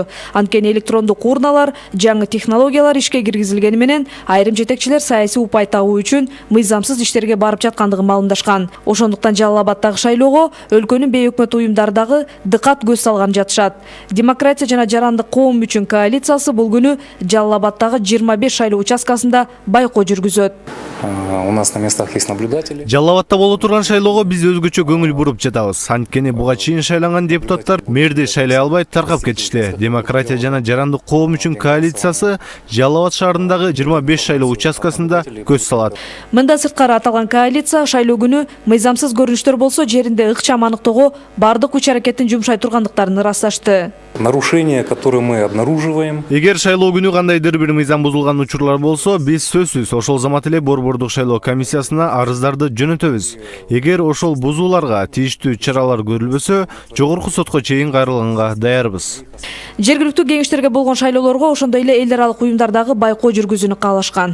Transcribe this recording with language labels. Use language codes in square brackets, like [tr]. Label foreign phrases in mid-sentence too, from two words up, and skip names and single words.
[ky] Анткени электрондук урналар, жаңы технологиялар ишке киргизилгени менен айрым жетекчилер саясий упай табуу үчүн мыйзамсыз иштерге барып жаткандыгын маалымдашкан. Ошондуктан Жалал-Абадтагы шайлоого өлкөнүн бейөкмөт уюмдары дагы дыкат көз салган жатышат. Демократия жана жарандык коом үчүн коалициясы бул күнү Жалал-Абадтагы 25 шайлоо участкасында байкоо жүргүзөт. [ru] У нас на местах есть наблюдатели. [ky] Жалал-Абадта боло турган шайлоого биз өзгөчө көңүл буруп жатабыз. Анткени буга чейин шайланган депутаттар мэрди шайлай албай таркап кетишти. Демократия жана жарандык коом үчүн коалициясы Жалал-Абад шаарындагы 25 шайлоо участкасында көз салат. Мындан сырткары аталган коалиция шайлоо күнү мыйзамсыз көрүнүштөр болсо жеринде ыкчам аныктоого бардык күч аракеттин жумшай тургандыктарын ырасташты. [ru] Нарушения, которые мы обнаруживаем. [ky] Эгер шайлоо күнү кандайдыр бир мыйзам бузулган учурлар болсо, биз сөзсүз ошол замат эле борбордук шайлоо комиссиясына арыздарды жөнөтөбүз. Эгер ошол бузууларга тийиштүү чаралар көрүлбөсө, жогорку сотко чейин кайрылганга даярбыз. Жергиликтүү кеңештерге болгон шайлоолорго ошондой эле эл аралык уюмдардагы байкоо жүргүзүүнү каалашкан.